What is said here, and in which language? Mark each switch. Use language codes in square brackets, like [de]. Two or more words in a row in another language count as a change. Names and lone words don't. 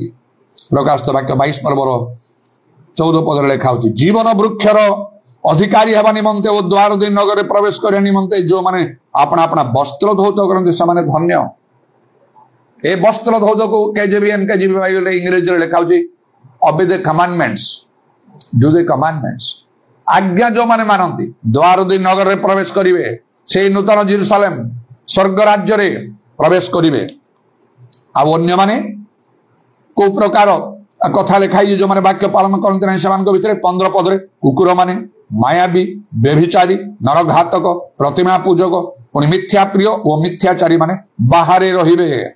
[or] ପ୍ରକାଶିତ ବାକ୍ୟ 22:14 ପଦରେ ଲେଖା ହଉଛି, ଜୀବନ ବୃକ୍ଷର ଅଧିକାରୀ ହେବା ନିମନ୍ତେ ଓ ଦ୍ୱାର ଦେଇ ନଗରରେ ପ୍ରବେଶ କରିବା ନିମନ୍ତେ ଯେଉଁମାନେ ଆପଣା ଆପଣା ବସ୍ତ୍ର ଧୌତ କରନ୍ତି ସେମାନେ ଧନ୍ୟ। ଏ ବସ୍ତ୍ର ଧୌତକୁ କେଜିବି ଇଂରେଜୀରେ ଲେଖା ହଉଛି [en] obey the commandments, do the commandments। [or] ଆଜ୍ଞା ଯୋଉମାନେ ମାନନ୍ତି ଦ୍ୱାର ଦେଇ ନଗରରେ ପ୍ରବେଶ କରିବେ, ସେଇ ନୂତନ ଜେରୁସାଲେମ ସ୍ୱର୍ଗ ରାଜ୍ୟରେ ପ୍ରବେଶ କରିବେ। ଆଉ ଅନ୍ୟମାନେ କୋଉ ପ୍ରକାର କଥା ଲେଖା ହେଇଛି, ଯୋଉମାନେ ବାକ୍ୟ ପାଳନ କରନ୍ତି ନାହିଁ ସେମାନଙ୍କ ଭିତରେ 15 ପଦରେ କୁକୁର ମାନେ, ମାୟାବୀ, ବ୍ୟଭିଚାରୀ, ନରଘାତକ, ପ୍ରତିମା ପୂଜକ, ପୁଣି ମିଥ୍ୟା ପ୍ରିୟ ଓ ମିଥ୍ୟାଚାରୀ ମାନେ ବାହାରେ ରହିବେ।